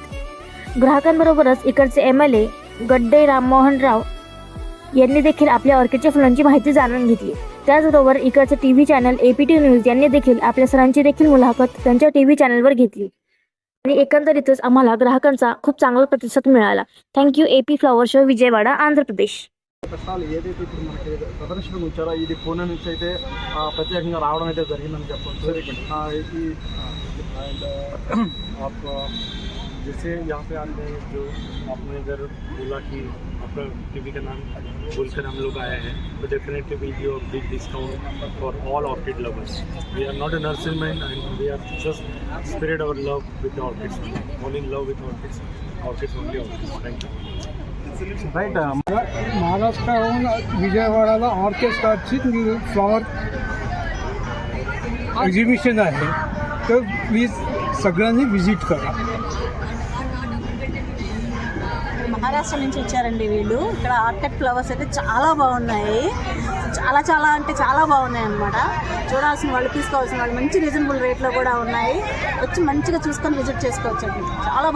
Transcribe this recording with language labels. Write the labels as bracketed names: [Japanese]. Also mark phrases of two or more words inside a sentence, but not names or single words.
[Marathi] ग्राहकांबरोबरच इकडचे MLA गड्डे राममोहन राव यांनी देखील आपल्या ऑर्किडच्या फुलांची माहिती जाणून घेतली. त्याचबरोबर इकडचे [English] TV channel [Marathi] APT न्यूज यांनी देखील आपल्या सरांची देखील मुलाखत त्यांच्या [English] TV channelवर [Marathi] घेतली आणि एकंदरीतच आम्हाला ग्राहकांचा खूप चांगला प्रतिसाद मिळाला. [English] thank you AP flower show विजयवाडा ఆంధ్ర ప్రదేశ్. [Telugu] ప్రసాలు ఏదైతే ఇప్పుడు మనకి ప్రదర్శన ఉంచారో ఇది పూణే నుంచి అయితే ప్రత్యేకంగా రావడం అయితే జరిగిందని చెప్పొచ్చు. [Hindi] आप जैसे यहाँ पे आते हैं जो आपने इधर बोला कि आपका टीवी का नाम बोलकर हम लोग आए हैं तो [English] definitely will give a big discount for all orchid lovers. we are not a nurseryman and we are just spread our love with orchids, all in love with orchids, orchids only orchids. thank you. राईट. [Marathi] महाराष्ट्राहून विजयवाडाला ऑर्केस्ट्राची [English] flower exhibition [Marathi] आहे, तर प्लीज सगळ्यांनी विजिट करा. [Telugu] మహారాష్ట్ర నుంచి వచ్చారండి వీళ్ళు. ఇక్కడ [English] orchid flowers [Telugu] అయితే చాలా బాగున్నాయి, చాలా అంటే చాలా బాగున్నాయి అన్నమాట. చూడాల్సిన వాళ్ళు, తీసుకోవాల్సిన వాళ్ళు మంచి [English] reasonable rateలో [Telugu] కూడా ఉన్నాయి. వచ్చి మంచిగా చూసుకొని విజిట్ చేసుకోవచ్చు అండి.